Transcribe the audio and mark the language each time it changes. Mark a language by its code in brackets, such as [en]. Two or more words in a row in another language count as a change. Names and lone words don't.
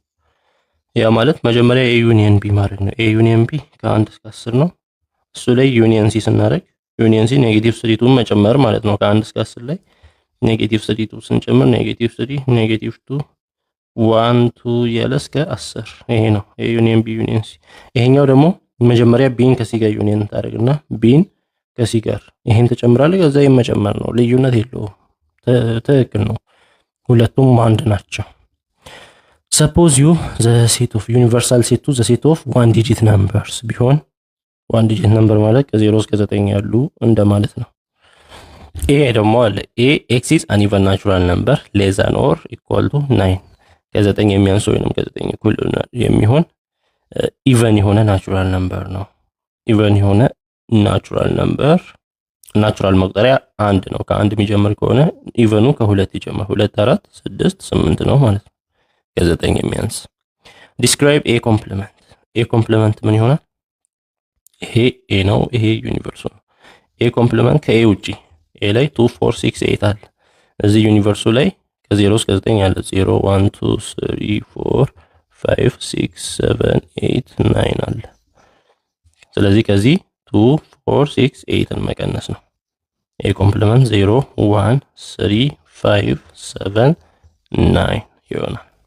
[am] ያ ማለት መጀመሪያ A ዩኒየን B ማድረግ ነው። A ዩኒየን B ከ1 እስከ 10 ነው። እሱ ላይ ዩኒየን C ስናደርግ ዩኒየን C -3 መጨመር ማለት ነው። ከ1 እስከ 10 ላይ -3 ስንጨምር -3 -2 1 2 ያለ እስከ 10 ይሄ ነው A ዩኒየን B ዩኒየን C። ይሄኛው ደግሞ መጀመሪያ Bን ከC ጋር ዩኒየን ታደርግና Bን ከC ጋር ይሄን ተጨምራለህ ከዛ የመጨመር ነው። ልዩነት የለውም። ትክክል ነው። ሁለቱም አንድ ናቸው። [en] suppose you the set of universal set to the set of one digit numbers ቢሆን one digit [am] number ማለት ከ0 እስከ 9 ያሉ እንደማለት ነው። A ደግሞ አለ [en] A x is an even natural number less than or equal to 9 [am] ከ9 የሚያንስ ወይንም ከ9 እኩል የሚሆን ኢቨን የሆነ [en] natural number [am] ነው። ኢቨን የሆነ [en] natural number [am] ናቹራል መቁጠሪያ 1 ነው። ከ1 የሚጀምር ከሆነ ኢቨኑ ከ2 ይጀምራል። 2 4 6 8 ነው ማለት ነው። ከ9 የሚያንስ [en] describe A complement A complement [am] ምን ይሆናል? ይሄ A ነው። ይሄ ዩኒቨርሱ ነው። [en] A complement [am] ከA ውጪ A ላይ 2 4 6 8 አለ። እዚህ ዩኒቨርሱ ላይ ከ0 እስከ 9 ያለ 0 1 2 3 4 5 6 7 8 9 አለ። ስለዚህ ከዚህ 2 4 6 8ን መቀነስ ነው። [en] A complement [am] 0 1 3 5 7 9 ይሆናል።